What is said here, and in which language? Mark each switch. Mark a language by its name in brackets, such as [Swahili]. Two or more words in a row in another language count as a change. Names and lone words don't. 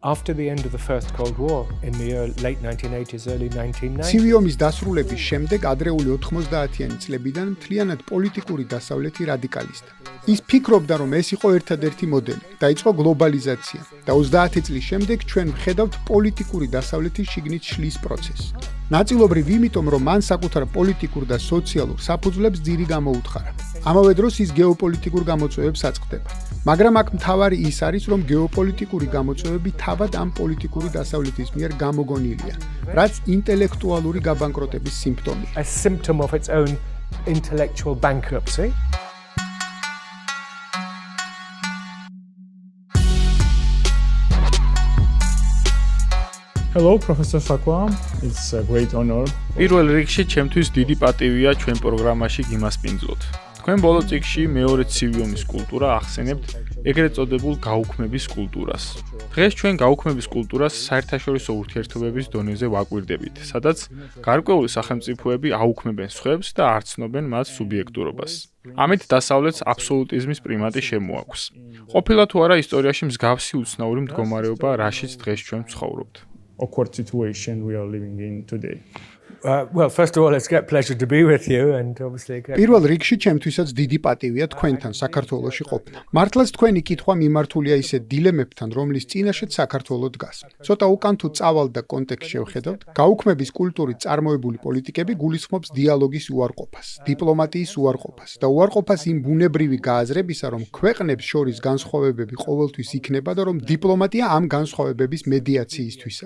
[English] After the end of the First Cold War in the late 1980s, early 1990s. [Georgian] ცივი ომის დასრულების შემდეგ ადრეული 90-იანი წლებიდან მთლიანად პოლიტიკური დასავლეთი რადიკალისტა. ის ფიქრობდა, რომ ეს იყო ერთადერთი მოდელი. დაიწყო გლობალიზაცია და 30 წლის შემდეგ ჩვენ ვხედავთ პოლიტიკური დასავლეთის შიგნით შლის პროცესს. ნაწილობრივ იმიტომ, რომ მან საკუთარ პოლიტიკურ და სოციალურ საფუძვლებს ძირი გამოუთხარა. ამავე დროს ის გეოპოლიტიკურ გამოწვევებს აწყდება. მაგრამ აქ მთავარი ის არის, რომ გეოპოლიტიკური გამოწვევები თავად ამ პოლიტიკური დასავლეთის მიერ გამოგონილია, რაც ინტელექტუალური გაბანკროტების სიმპტომია. [English] A symptom of its own intellectual bankruptcy. Hello, Professor Sakwa. It's a great honor. [Georgian] პირველ რიგში ჩემთვის დიდი პატივია ჩვენ პროგრამაში გიმასპინძლოთ. თქვენ ბოლო წიგნში მეორე ცივი ომის კულტურა ახსენებთ ეგრეთ წოდებულ გაუქმების კულტურას. დღეს ჩვენ გაუქმების კულტურას საერთაშორისო ურთიერთობების დონეზე ვაკვირდებით, სადაც გარკვეული სახელმწიფოები აუქმებენ სხვებს და არ ცნობენ მათ სუბიექტურობას. ამით დასავლეთს აბსოლუტიზმის პრიმატი შემოაქვს. ყოფილა თუ არა ისტორიაში მსგავსი უცნაური მდგომარეობა, რაშიც დღეს ჩვენ ვცხოვრობთ. [English] Awkward situation we are living in today. Well, first of all, it's a pleasure to be with you and obviously [Georgian] პირველ რიგში ჩემთვისაც დიდი პატივია თქვენთან საქართველოში ყოფნა. მართლაც თქვენი კითხვა მიმართულია ისეთ დილემებთან, რომლის წინაშეც საქართველო დგას. ცოტა უკან თუ წავალ და კონტექსტს შევხედავთ, გაუქმების კულტურით წარმოებული პოლიტიკები გულისხმობს დიალოგის უარყოფას, დიპლომატიის უარყოფას და უარყოფას იმ ბუნებრივი გააზრებისა, რომ ქვეყნებს შორის განსხვავებები ყოველთვის იქნება და რომ დიპლომატია ამ განსხვავებების მედიაციისთვისაა.